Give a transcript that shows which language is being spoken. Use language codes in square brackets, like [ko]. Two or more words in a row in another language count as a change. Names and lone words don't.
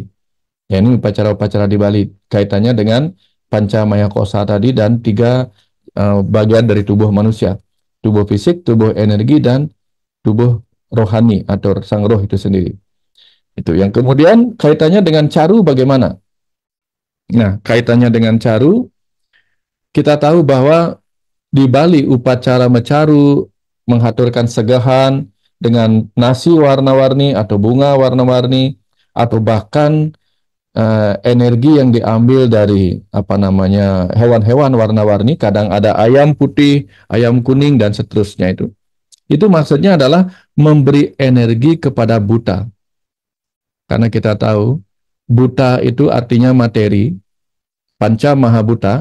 [id] Ya, ini upacara-upacara di Bali kaitannya dengan pancamaya kosa tadi dan 3 bagian dari tubuh manusia. Tubuh fisik, tubuh energi, dan tubuh rohani atau sang roh itu sendiri. Itu yang kemudian kaitannya dengan caru bagaimana? Nah, kaitannya dengan caru, kita tahu bahwa di Bali upacara mecaru menghaturkan segahan dengan nasi warna-warni atau bunga warna-warni atau bahkan energi yang diambil dari hewan-hewan warna-warni, kadang ada ayam putih, ayam kuning, dan seterusnya itu maksudnya adalah memberi energi kepada buta, karena kita tahu buta itu artinya materi, panca mahabuta,